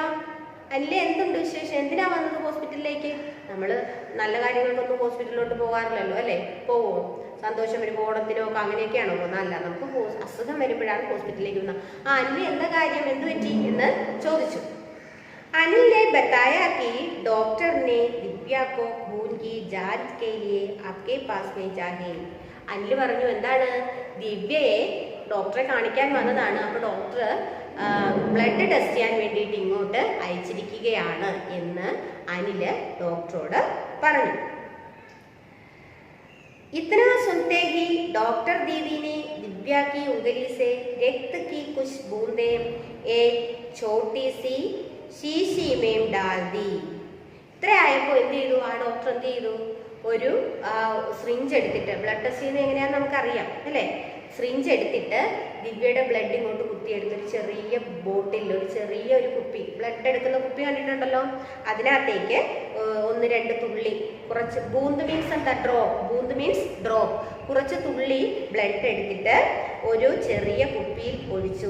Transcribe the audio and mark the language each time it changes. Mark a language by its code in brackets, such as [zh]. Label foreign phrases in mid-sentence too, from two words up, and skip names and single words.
[ml] അനിൽ എന്തുണ്ട് വിശേഷം? എന്തിനാ വന്നത് ഹോസ്പിറ്റലിലേക്ക്? നമ്മൾ നല്ല കാര്യങ്ങൾക്കൊന്നും ഹോസ്പിറ്റലിലോട്ട് പോകാറില്ലല്ലോ അല്ലേ? പോവോ? സന്തോഷം വരുമ്പോൾ ഓണത്തിനോ ഒക്കെ അങ്ങനെയൊക്കെയാണോ പോകുന്നത്? അല്ല, നമുക്ക് അസുഖം വരുമ്പോഴാണ് ഹോസ്പിറ്റലിലേക്ക് വന്നത്. അനിൽ എന്താ കാര്യം, എന്ത് പറ്റി എന്ന് ചോദിച്ചു. [hi] അനിൽ ने बताया कि डॉक्टर ने दिव्या को खून की जांच के लिए आपके पास में जाहे. [ml] അനിൽ പറഞ്ഞു എന്താണ്, ദിവ്യയെ ഡോക്ടറെ കാണിക്കാൻ വന്നതാണ്, അപ്പോൾ ഡോക്ടർ [en] blood test [ml] ചെയ്യാൻ വേണ്ടിയിട്ട് ഇങ്ങോട്ട് അയച്ചിരിക്കുകയാണ് എന്ന് അനില് ഡോക്ടറോട് പറഞ്ഞു. [hi] इतना सुनते ही डॉक्टर दीदी ने दिव्या की उंगली से रक्त की कुछ बूंदें एक छोटी सी शीशी में डाल दी. [ml] ഇത്ര ആയപ്പോൾ എന്ത് ചെയ്തു, ആ ഡോക്ടർ എന്ത് ചെയ്തു, ഒരു സിറിഞ്ച് എടുത്തിട്ട്, [en] blood test [ml] ചെയ്യുന്നത് എങ്ങനെയാണെന്ന് നമുക്കറിയാം അല്ലേ, സിറിഞ്ച് എടുത്തിട്ട് ദിവ്യയുടെ ബ്ലഡ് ഇങ്ങോട്ട് കുത്തിയെടുത്ത് ഒരു ചെറിയ ബോട്ടിൽ, ഒരു ചെറിയ ഒരു കുപ്പി, ബ്ലഡ് എടുക്കുന്ന കുപ്പി കണ്ടിട്ടുണ്ടല്ലോ, അതിനകത്തേക്ക് 1-2 തുള്ളി, കുറച്ച് ബൂന്ത് മീൻസ് എന്താ, ഡ്രോപ്പ്, ബൂന്ത് [en] means drop, [ml] കുറച്ച് തുള്ളി ബ്ലഡ് എടുത്തിട്ട് ഒരു ചെറിയ കുപ്പിയിൽ ഒഴിച്ചു.